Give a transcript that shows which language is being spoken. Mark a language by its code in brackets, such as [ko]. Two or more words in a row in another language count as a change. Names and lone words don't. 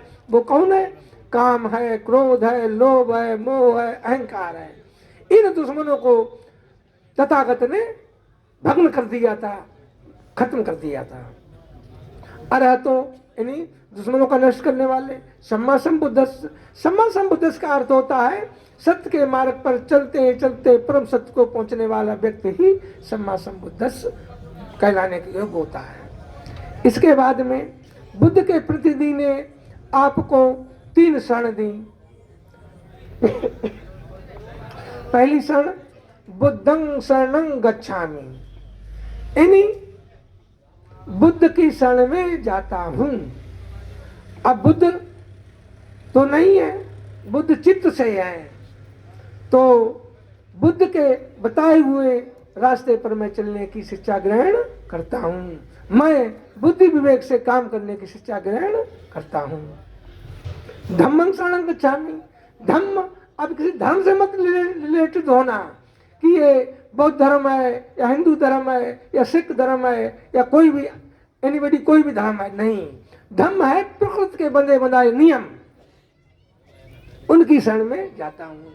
[hi] वो कौन है? काम है, क्रोध है, लोभ है, मोह है, अहंकार है। इन दुश्मनों को तथागत ने भग्न कर दिया था, खत्म कर दिया था। अरहतो यानी दुश्मनों का नष्ट करने वाले। [pi] सम्मा संबुद्धस्स, सम्मा संबुद्धस्स [hi] का अर्थ होता है सत्य के मार्ग पर चलते चलते परम सत्य को पहुंचने वाला व्यक्ति ही [pi] सम्मा संबुद्धस्स [hi] कहलाने के योग्य होता है। इसके बाद में बुद्ध के प्रतिनिधि ने आपको 3 शरण दी। पहली शरण [pi] बुद्धं शरणं गच्छामि, [hi] यानी बुद्ध की शरण में जाता हूं। अब बुद्ध तो नहीं है, बुद्ध चित्त से है, तो बुद्ध के बताए हुए रास्ते पर मैं चलने की शिक्षा ग्रहण करता हूं। मैं बुद्धि विवेक से काम करने की शिक्षा ग्रहण करता हूं। [pi] धम्मं शरणं गच्छामि, [hi] धम्म अब किसी धर्म से मत रिलेटेड होना कि ये बौद्ध धर्म है या हिंदू धर्म है या सिख धर्म है या कोई भी एनीबडी कोई भी धर्म है, नहीं। धम्म है प्रकृति के बंधे बनाए नियम, उनकी शरण में जाता हूं।